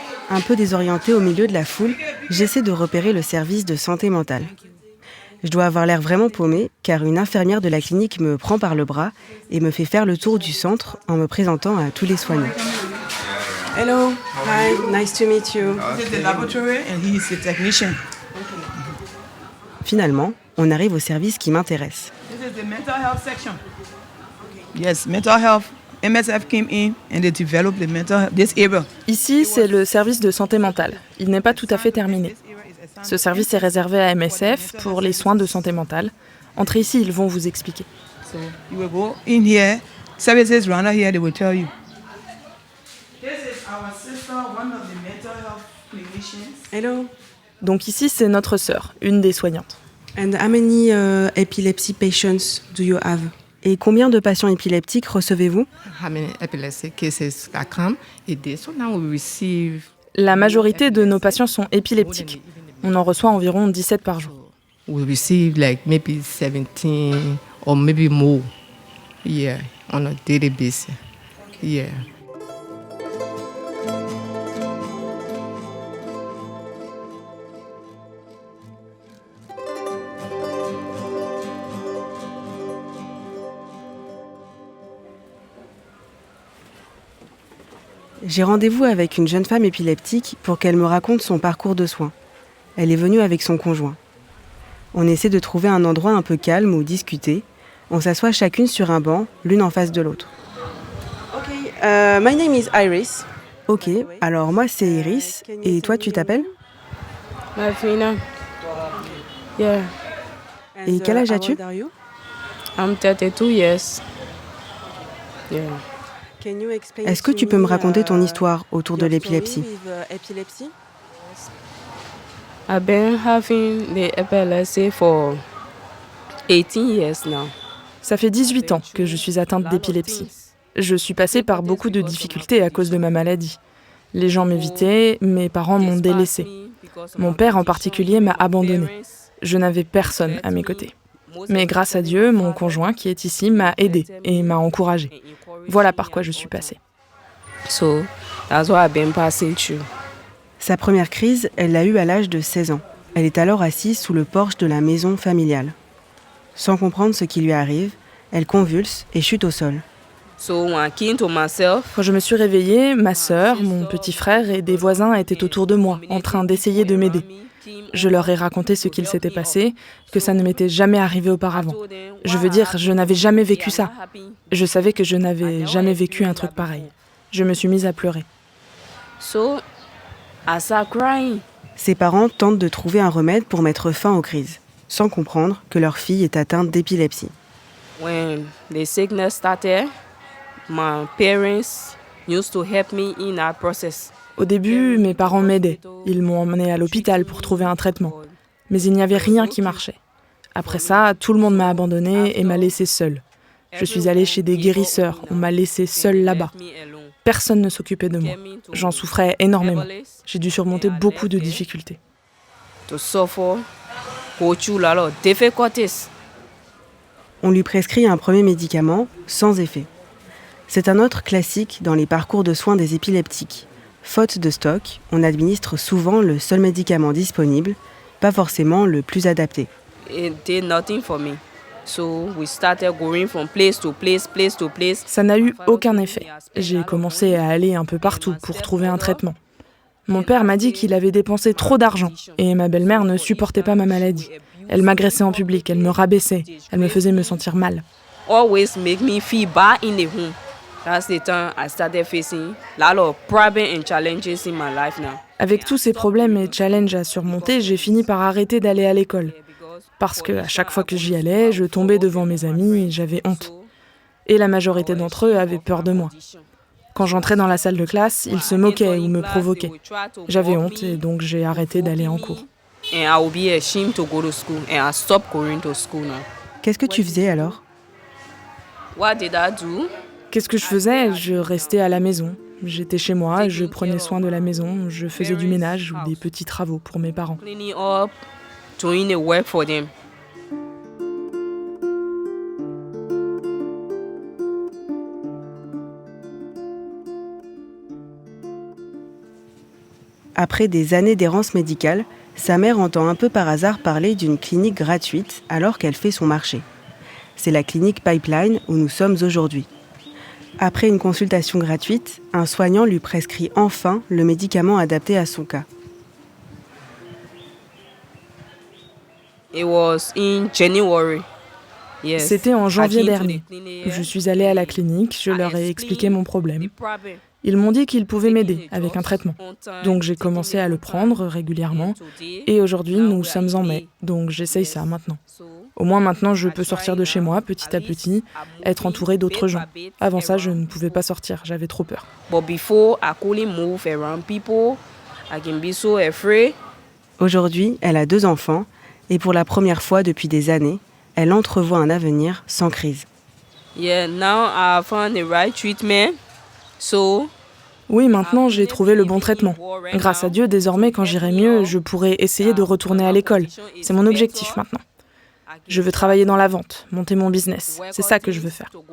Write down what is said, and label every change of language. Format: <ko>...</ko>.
<fr>Un peu désorientée au milieu de la foule, j'essaie de repérer le service de santé mentale. Je dois avoir l'air vraiment paumée, car une infirmière de la clinique me prend par le bras et me fait faire le tour du centre en me présentant à tous les soignants.</fr> <en>Hello, hi, nice to meet you. This is the laboratory and he is the technician.</en> <fr>Finalement, on arrive au service qui m'intéresse.</fr> <en>This is the mental health section. Yes, mental health. MSF came in and they developed the mental health, this area.</en> <fr>Ici, c'est le service de santé mentale. Il n'est pas tout à fait terminé. Ce service est réservé à MSF pour les soins de santé mentale. Entrez ici, ils vont vous expliquer.</fr> <en>So you will go in here, services around here, they will tell you. This is our sister, one of the mental health clinicians. Hello.</en> <fr>Donc ici, c'est notre sœur, une des soignantes.</fr> <en>And how many epilepsy patients do you have?</en> <fr>Et combien de patients épileptiques recevez-vous?</fr> <en>How many epilepsy cases that come a day? So now we receive.</en> <fr>La majorité de nos patients sont épileptiques. On en reçoit environ 17 par jour.</fr> <en>We receive like maybe 17 or maybe more. Yeah, on a daily basis. Yeah.</en> <fr>J'ai rendez-vous avec une jeune femme épileptique pour qu'elle me raconte son parcours de soins. Elle est venue avec son conjoint. On essaie de trouver un endroit un peu calme où discuter. On s'assoit chacune sur un banc, l'une en face de l'autre.</fr> <en>My name is Iris.</en> <fr>Ok, alors moi c'est Iris. Et toi tu t'appelles?</fr> <en>Malvina. Yeah.</en> <fr>Et quel âge as-tu?</fr> <en>I'm 32 years. Yeah.</en> <fr>Est-ce que tu peux me raconter ton histoire autour de l'épilepsie?</fr> <en>I've been having the epilepsy for 18 years now.</en> <fr>Ça fait 18 ans que je suis atteinte d'épilepsie. Je suis passée par beaucoup de difficultés à cause de ma maladie. Les gens m'évitaient, mes parents m'ont délaissée. Mon père en particulier m'a abandonnée. Je n'avais personne à mes côtés. Mais grâce à Dieu, mon conjoint qui est ici m'a aidée et m'a encouragée. Voilà par quoi je suis passée.</fr> <en>So, that's what I've been passing through.</en> <fr>Sa première crise, elle l'a eue à l'âge de 16 ans. Elle est alors assise sous le porche de la maison familiale. Sans comprendre ce qui lui arrive, elle convulse et chute au sol.</fr> <en>So, when I came to myself,</en> <fr>Quand je me suis réveillée, ma sœur, mon petit frère et des voisins étaient autour de moi, en train d'essayer de m'aider. Je leur ai raconté ce qu'il s'était passé, que ça ne m'était jamais arrivé auparavant. Je veux dire, je n'avais jamais vécu ça. Je savais que je n'avais jamais vécu un truc pareil. Je me suis mise à pleurer.</fr> <en>so I started crying.</en> <fr>Ses parents tentent de trouver un remède pour mettre fin aux crises, sans comprendre que leur fille est atteinte d'épilepsie.</fr> <en>When the sickness started, my parents used to help me in that process.</en> <fr>Au début, mes parents m'aidaient. Ils m'ont emmenée à l'hôpital pour trouver un traitement. Mais il n'y avait rien qui marchait. Après ça, tout le monde m'a abandonnée et m'a laissée seule. Je suis allée chez des guérisseurs. On m'a laissée seule là-bas. Personne ne s'occupait de moi. J'en souffrais énormément. J'ai dû surmonter beaucoup de difficultés.</fr> <en>To suffer, go through a lot of difficulties.</en> <fr>On lui prescrit un premier médicament sans effet. C'est un autre classique dans les parcours de soins des épileptiques. Faute de stock, on administre souvent le seul médicament disponible, pas forcément le plus adapté.</fr> <en>It did nothing for me. So we started going from place to place, place to place.</en> <fr>Ça n'a eu aucun effet. J'ai commencé à aller un peu partout pour trouver un traitement. Mon père m'a dit qu'il avait dépensé trop d'argent et ma belle-mère ne supportait pas ma maladie. Elle m'agressait en public, elle me rabaissait, elle me faisait me sentir mal.</fr> <en>Always make me feel bad in the home. That's the time I started facing a lot of problems and challenges in my life now.</en> <fr>Avec tous ces problèmes et challenges à surmonter, j'ai fini par arrêter d'aller à l'école. Parce qu'à chaque fois que j'y allais, je tombais devant mes amis et j'avais honte. Et la majorité d'entre eux avaient peur de moi. Quand j'entrais dans la salle de classe, ils se moquaient ou me provoquaient. J'avais honte et donc j'ai arrêté d'aller en cours.</fr> <en>And I would be ashamed to go to school and I stopped going to school now.</en> <fr>Qu'est-ce que tu faisais alors?</fr> <en>What did I do?</en> <fr>Qu'est-ce que je faisais? Je restais à la maison. J'étais chez moi, je prenais soin de la maison, je faisais du ménage ou des petits travaux pour mes parents.</fr> <en>Cleaning up, doing the work for them.</en> <fr>Après des années d'errance médicale, sa mère entend un peu par hasard parler d'une clinique gratuite alors qu'elle fait son marché. C'est la clinique Pipeline où nous sommes aujourd'hui. Après une consultation gratuite, un soignant lui prescrit enfin le médicament adapté à son cas.</fr> <en>It was in January. Yes.</en> <fr>C'était en janvier</fr> <en>I came to</en> <fr>dernier.</fr> <en>the clinic,</en> <fr>Je suis allée à la clinique, je leur ai expliqué mon problème. Ils m'ont dit qu'ils pouvaient m'aider avec un traitement. Donc j'ai commencé à le prendre régulièrement et aujourd'hui nous sommes en mai, donc j'essaye ça maintenant. Au moins maintenant je peux sortir de chez moi petit à petit, être entourée d'autres gens. Avant ça je ne pouvais pas sortir, j'avais trop peur.</fr> <en>But before I couldn't move around people, I can be so afraid.</en> <fr>Aujourd'hui, elle a 2 enfants et pour la première fois depuis des années, elle entrevoit un avenir sans crise.</fr> <en>Yeah, now I found the right treatment. So</en> <fr>Oui, maintenant j'ai trouvé le bon traitement. Grâce à Dieu, désormais quand j'irai mieux, je pourrai essayer de retourner à l'école. C'est mon objectif maintenant. Je veux travailler dans la vente, monter mon business. C'est ça que je veux faire.</fr>